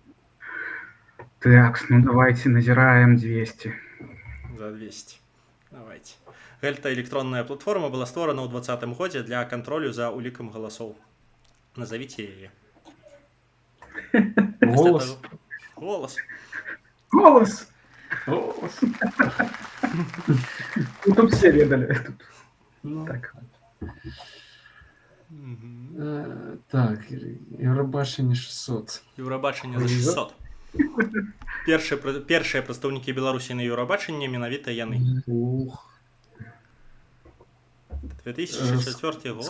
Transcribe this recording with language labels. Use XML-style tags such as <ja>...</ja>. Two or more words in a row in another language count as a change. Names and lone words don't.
<be>Так, ну давайте назіраем 200. За 200. Давайте. Гэта электронная платформа была створана ў 2020 годзе для кантролю за улікам галасоў. Назовіце яе.</be> <ru>Голос.</ru> <be>Голас.</be> <ru>Голос! Голос.</ru> <be>Ну, тут все ведали. Тут. Ну, Так. Так, Еўрабачанне 600. Еўрабачанне за 600. Першыя прадстаўнікі Беларусі на Еўрабачанні менавіта яны. Ух. 2004 год.</be>